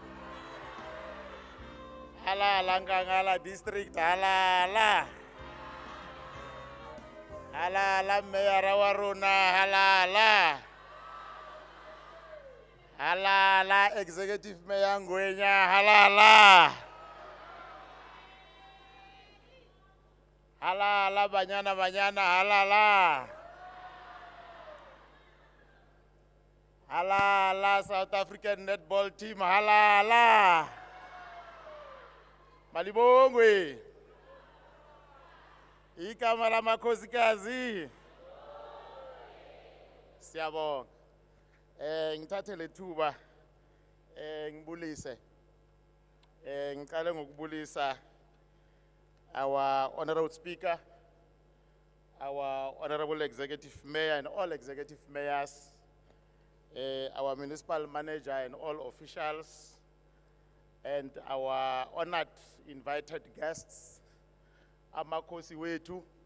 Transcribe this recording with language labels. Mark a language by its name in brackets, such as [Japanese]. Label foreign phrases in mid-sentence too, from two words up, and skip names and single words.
[Zulu] Hala Lankangala District, hala. Hala Mayor Rawaruna, hala. Hala [English] Executive Mayor [Zulu] Ngwenya, hala. Halala banyana halala. Halala [English] South African netball team [Zulu] halala. Malibongwe. Ikamala makhosikazi. Siyabonga. Ngithathe lethuba ngibulise. Ngiqale ngokubulisa [English] our Honorable Speaker, our Honorable Executive Mayor and all Executive Mayors, our Municipal Manager and all officials, and our honored invited guests, [Zulu] Amakosi Wetu,